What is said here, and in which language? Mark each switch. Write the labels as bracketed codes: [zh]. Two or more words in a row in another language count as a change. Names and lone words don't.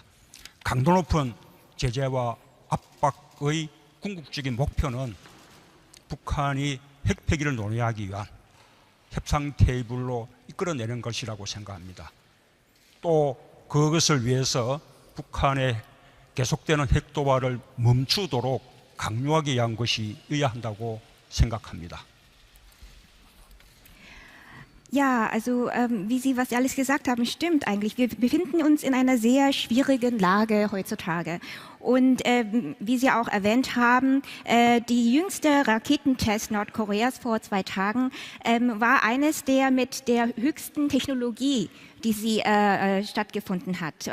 [ko] 강도 높은 제재와 압박의 궁극적인 목표는 북한이 핵폐기를 논의하기 위한 협상 테이블로 이끌어내는 것이라고 생각합니다. 또 그것을 위해서 북한의 계속되는 핵도발을 멈추도록 강요하기 위한 것이어야 한다고 생각합니다. [de] Ja, also wie Sie, was Sie alles gesagt haben, stimmt eigentlich. Wir befinden uns in einer sehr schwierigen Lage heutzutage. Und wie Sie auch erwähnt haben, die jüngste Raketentest Nordkoreas vor 2 Tagen war eines der mit der höchsten Technologie, die sie stattgefunden hat.